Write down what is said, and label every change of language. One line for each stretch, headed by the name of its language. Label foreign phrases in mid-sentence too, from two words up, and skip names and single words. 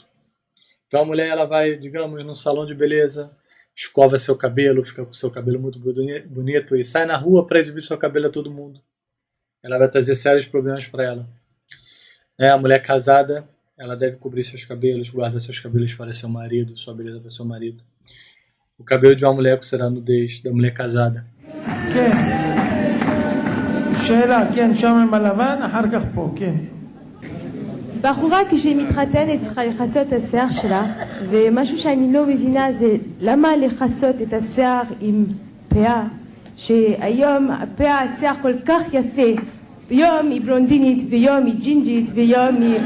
Portuguese: Então a mulher, ela vai, digamos, num salão de beleza, escova seu cabelo, fica com seu cabelo muito bonito e sai na rua para exibir seu cabelo a todo mundo. Ela vai trazer sérios problemas para ela. A mulher casada, ela deve cobrir seus cabelos, guardar seus cabelos para seu marido, sua beleza para seu marido. O cabelo de uma mulher será a nudez da mulher casada.
Hebrew: בחורה כשהיא מתחתנת צריכה לכסות את השיער שלה, ומשהו שאני לא מבינה זה למה לכסות את השיער עם פאה, שהיום הפאה, השיער כל כך יפה, ויום היא בלונדינית, ויום היא ג'ינג'ית, ויום היא...